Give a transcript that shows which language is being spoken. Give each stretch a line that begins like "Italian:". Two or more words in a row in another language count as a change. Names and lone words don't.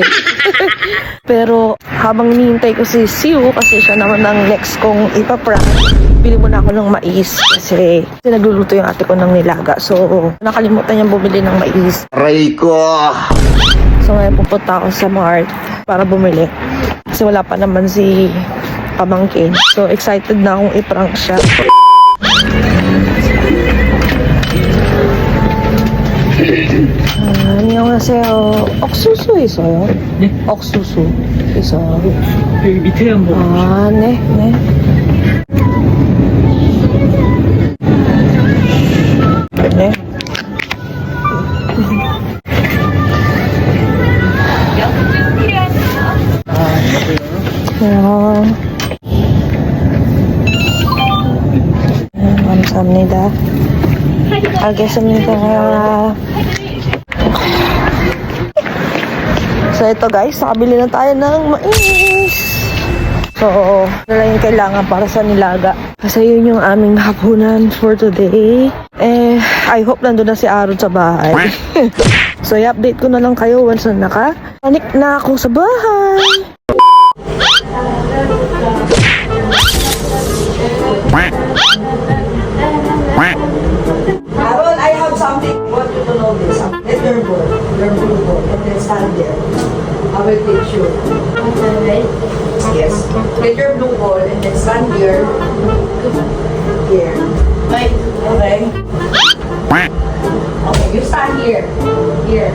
Filipino: Pero, habang hinihintay ko si Siu, kasi siya naman ang next kong ipaprank, bili muna ako ng mais kasi nagluluto yung ate ko ng nilaga. So, nakalimutan niyang bumili ng mais. Aray ko! So, ngayon pupunta ako sa Mart para bumili. Kasi wala pa naman si pamangkin. So, excited na akong iprank siya.
Korean: 안녕하세요. 옥수수 있어요? 네. 옥수수 있어요. 여기 밑에 한번 아, 네, 네. 네. 감사합니다. 알겠습니다.
Filipino: So ito guys, nakabili na tayo ng mais. So, na lang yung kailangan para sa nilaga. Kasi yun yung aming hapunan
English: for today. I hope
Filipino: nandun na si Aaron sa bahay. So, i-update ko na lang kayo once na naka-panik na ako sa bahay.
English: Aaron, I have something. I want you to know this. Let your bowl, and then stand there. I will teach you. Yes. Get your blue ball and then stand here. Here. Right. Okay. Okay, you stand here. Here.